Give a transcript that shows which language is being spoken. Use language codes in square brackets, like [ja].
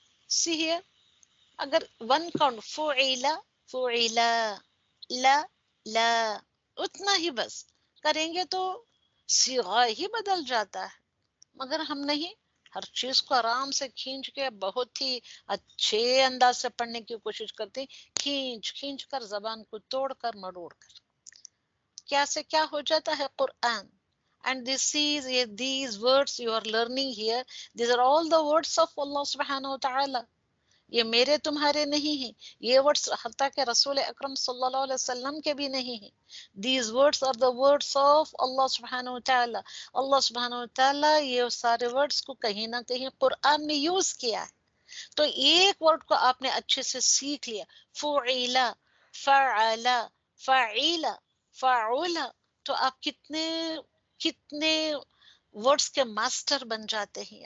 [en] see here, [hi] अगर 1 count फुइला, फुइला, ला, ला, उतना ही बस करेंगे तो सीगा ही बदल जाता है. मगर हम नहीं, हर चीज को आराम से खींच के बहुत ही अच्छे अंदाज से पढ़ने की कोशिश करते हैं. खींच कर जबान को तोड़कर मरोड़कर क्या से क्या हो जाता है Quran. [en] And these words you are learning here, these are all the words of Allah subhanahu wa ta'ala. [hi] ये मेरे तुम्हारे नहीं हैं, ये वर्ड्स हत्ता के रसूल अकरम सल्लल्लाहु अलैहि वसल्लम के भी नहीं हैं. [en] These words are the words of Allah subhanahu wa ta'ala. [hi] Allah subhanahu wa ta'ala ये सारे वर्ड्स को कहीं ना कहीं कुरान में यूज किया है. तो एक वर्ड को आपने अच्छे से सीख लिया, फुइला, फअला, फईला, फाउला, तो आप कितने वर्ड्स के मास्टर बन जाते हैं.